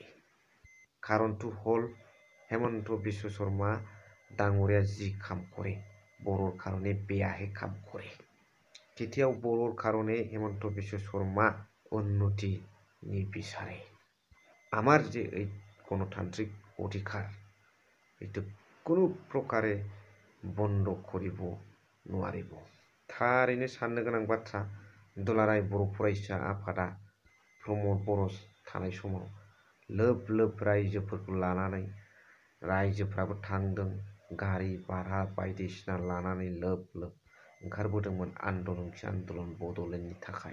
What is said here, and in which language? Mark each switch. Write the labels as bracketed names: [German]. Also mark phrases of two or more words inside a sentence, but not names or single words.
[Assamese] কাৰণটো হ'ল হেমন্ত বিশ্ব শৰ্মা ডাঙৰীয়া যি কাম কৰে বড়োৰ কাৰণে বেয়াহে কাম কৰে। কেতিয়াও বড়োৰ কাৰণে হেমন্ত বিশ্ব শৰ্মা উন্নতি নিবিচাৰে। আমাৰ যে এই গণতান্ত্ৰিক অধিকাৰ, এইটো কোনো প্ৰকাৰে বন্ধ কৰিব নোৱাৰিব। [Bodo] थारैनो साननो गोनां बाथ्रा, दुलाराय बर' फरायसा आफादा प्रमद बर' थानाय समाव लोब लोब रायजोफोरखौ लानानै, रायजोफ्राबो थांदों, गारि भारा बायदिसिना लानानै लोब लोब ओंखारबोदोंमोन आन्दोलन बड'लेण्डनि थाखाय।